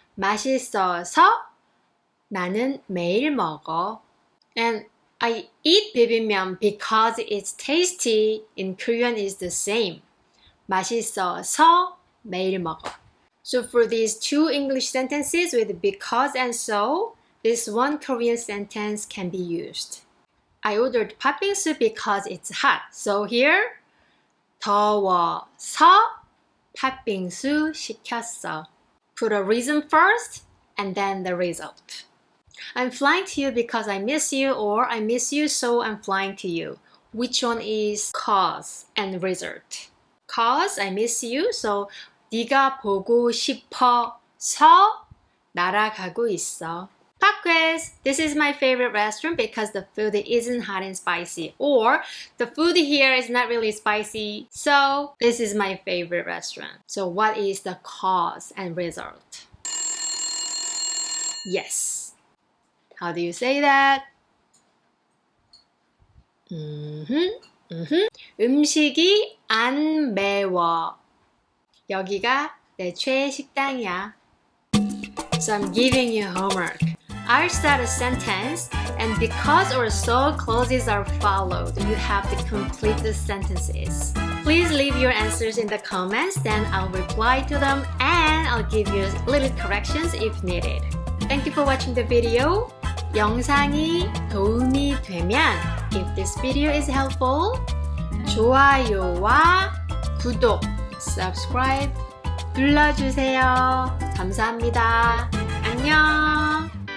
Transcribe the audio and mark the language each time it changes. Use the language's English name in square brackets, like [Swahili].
[Korean] 맛있어서 나는 매일 먹어. [English] And I eat 비빔면 because it's tasty. In Korean is the same. [Korean] 맛있어서 매일 먹어. [English] So for these two English sentences with because and so, this one Korean sentence can be used. I ordered 팥빙수 because it's hot. So here, [Korean] 더워서 팥빙수 시켰어. [English] Put a reason first and then the result. I'm flying to you because I miss you, or I miss you so I'm flying to you. Which one is cause and result? Cause, I miss you, so [Korean] 네가 보고 싶어서 날아가고 있어. [English] Pop quiz! This is my favorite restaurant because the food isn't hot and spicy, or the food here is not really spicy, so this is my favorite restaurant. So what is the cause and result? Yes. How do you say that? [Korean] 음식이 안 매워. 여기가 내 최애 식당이야. [English] So I'm giving you homework. I'll start a sentence, and because or so clauses are followed, you have to complete the sentences. Please leave your answers in the comments, then I'll reply to them and I'll give you little corrections if needed. Thank you for watching the video. [Korean] 영상이 도움이 되면, [English] if this video is helpful, [Korean] 좋아요와 구독, subscribe 눌러주세요. 감사합니다. 안녕.